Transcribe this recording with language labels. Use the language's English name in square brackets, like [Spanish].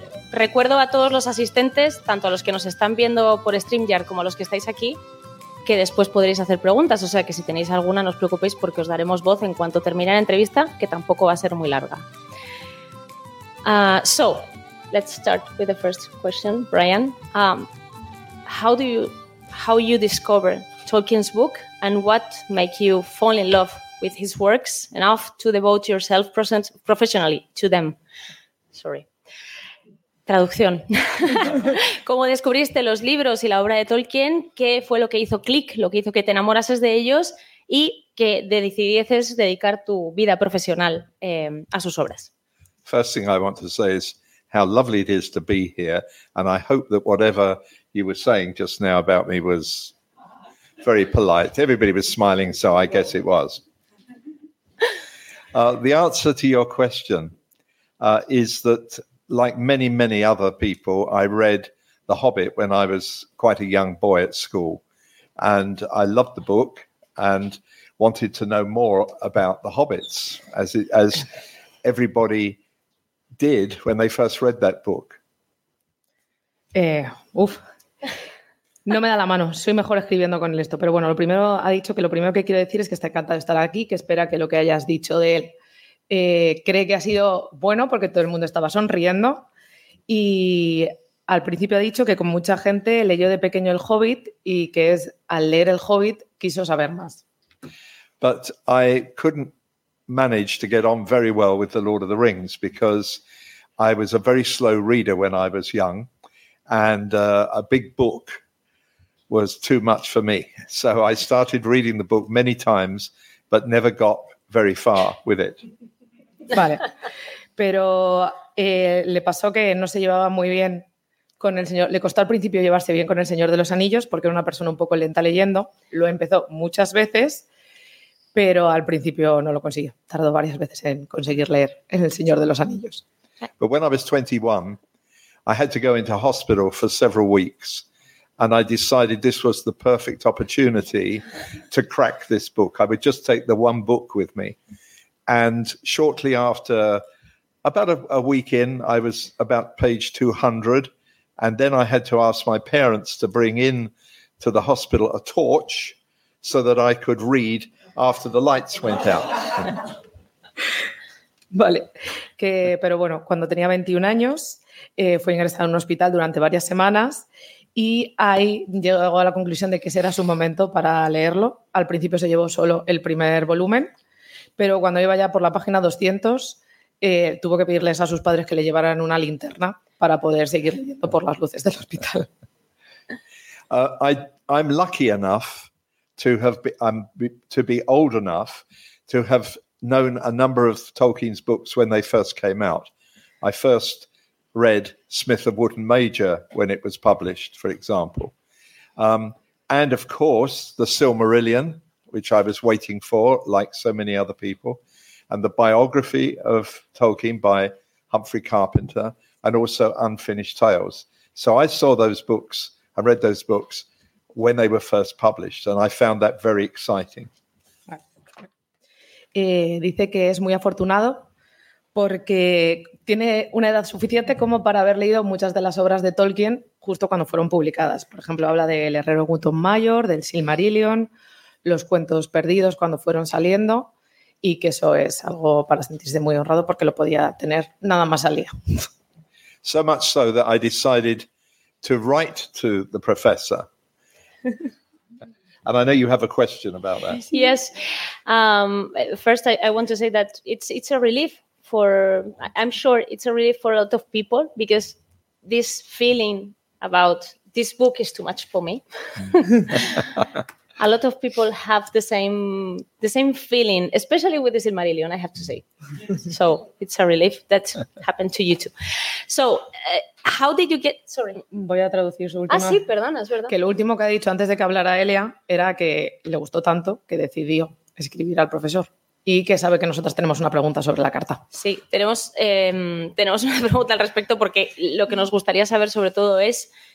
[Spanish] Recuerdo a todos los asistentes, tanto a los que nos están viendo por StreamYard como a los que estáis aquí, que después podréis hacer preguntas. O sea, que si tenéis alguna, no os preocupéis, porque os daremos voz en cuanto termine la entrevista, que tampoco va a ser muy larga. [English] So, let's start with the first question, Brian. How you discover Tolkien's book, and what make you fall in love with his works enough to devote yourself professionally to them? Sorry. [Spanish] Traducción. ¿Cómo descubriste los libros y la obra de Tolkien? ¿Qué fue lo que hizo clic, lo que hizo que te enamorases de ellos y que decidieses dedicar tu vida profesional a sus obras? [English] First thing I want to say is how lovely it is to be here, and I hope that whatever you were saying just now about me was very polite. Everybody was smiling, so I guess it was. The answer to your question is that, like many, many other people, I read The Hobbit when I was quite a young boy at school, and I loved the book and wanted to know more about the hobbits, as everybody did when they first read that book. [Spanish] No me da la mano, soy mejor escribiendo con esto, pero bueno, lo primero que quiero decir es que está encantado de estar aquí, que espera que lo que hayas dicho de él cree que ha sido bueno, porque todo el mundo estaba sonriendo. Y al principio ha dicho que con mucha gente leyó de pequeño El Hobbit, y que es al leer El Hobbit quiso saber más. [English] But I couldn't manage to get on very well with The Lord of the Rings, because I was a very slow reader when I was young, and a big book was too much for me. So I started reading the book many times, but never got very far with it. [Spanish] Vale. Pero le pasó que no se llevaba muy bien con el señor. Le costó al principio llevarse bien con el Señor de los Anillos, porque era una persona un poco lenta leyendo. Lo empezó muchas veces, pero al principio no lo consiguió. Tardó varias veces en conseguir leer en el Señor de los Anillos. [English] But when I was 21, I had to go into hospital for several weeks. And I decided this was the perfect opportunity to crack this book. I would just take the one book with me. And shortly after, about a week in, I was about page 200. And then I had to ask my parents to bring in to the hospital a torch so that I could read after the lights went out. [Spanish] Vale. Pero bueno, cuando tenía 21 años, fui ingresado en un hospital durante varias semanas. Y ahí llegó a la conclusión de que ese era su momento para leerlo. Al principio se llevó solo el primer volumen, pero cuando iba ya por la página 200, tuvo que pedirles a sus padres que le llevaran una linterna para poder seguir leyendo por las luces del hospital. [English] I'm lucky enough to be old enough to have known a number of Tolkien's books when they first came out. I first read Smith of Wootton Major when it was published, for example. And of course, the Silmarillion, which I was waiting for, like so many other people, and the biography of Tolkien by Humphrey Carpenter, and also Unfinished Tales. So I saw those books and read those books when they were first published, and I found that very exciting. [Spanish] Dice que es muy afortunado porque tiene una edad suficiente como para haber leído muchas de las obras de Tolkien justo cuando fueron publicadas. Por ejemplo, habla de El Herrero Gutenmayor, del Silmarillion, Los Cuentos Perdidos cuando fueron saliendo, y que eso es algo para sentirse muy honrado porque lo podía tener nada más salía. [English] So much so that I decided to write to the professor. And I know you have a question about that. Yes. First, I want to say that it's a relief for, I'm sure it's a relief for a lot of people, because this feeling about this book is too much for me. A lot of people have the same feeling, especially with the Silmarillion, I have to say. So it's a relief that happened to you too. So how did you get... Sorry. [Spanish] Voy a traducir su última. Ah, sí, perdona, es verdad. Que lo último que ha dicho antes de que hablara Elia era que le gustó tanto que decidió escribir al profesor y que sabe que nosotras tenemos una pregunta sobre la carta. Sí, tenemos una pregunta al respecto, porque lo que nos gustaría saber sobre todo es...